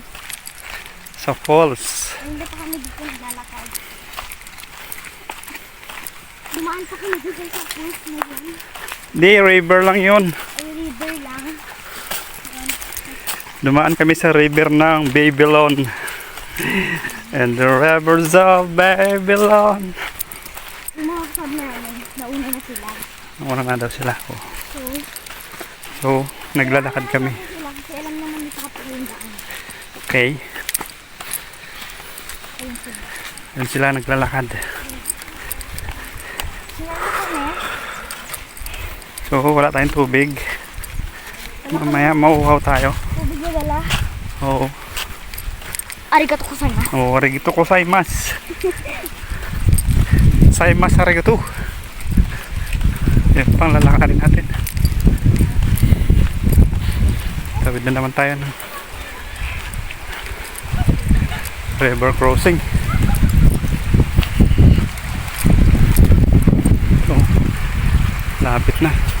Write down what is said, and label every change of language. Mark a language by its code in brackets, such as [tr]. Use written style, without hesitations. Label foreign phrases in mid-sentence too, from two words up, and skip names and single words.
[tl] Sa falls. Hindi pa kami dito naglalakad. Dumaan pa kami dito sa pools na yan. Di, river lang yun. Ay, river lang. Dumaan kami sa river ng Babylon. [en] And the rivers of Babylon. [tl] Yung mga kasab namin, nauna na sila. Nauna na daw sila. Oh. So, So, naglalakad kami. sila kasi alam naman dito kapag yung daan. Okay. Ayun sila. Yun sila naglalakad. Sila na kami. So, wala tayong tubig. Mamaya mauuhaw tayo. Tubig na dala. Oo. [ja] ありがとうございます. Oh, ありがとうございます。ございます、ありがとう. [tl] Yan pang lalakarin natin. Tawid na naman tayo ng [en] river crossing. [tl] Oh, lapit na.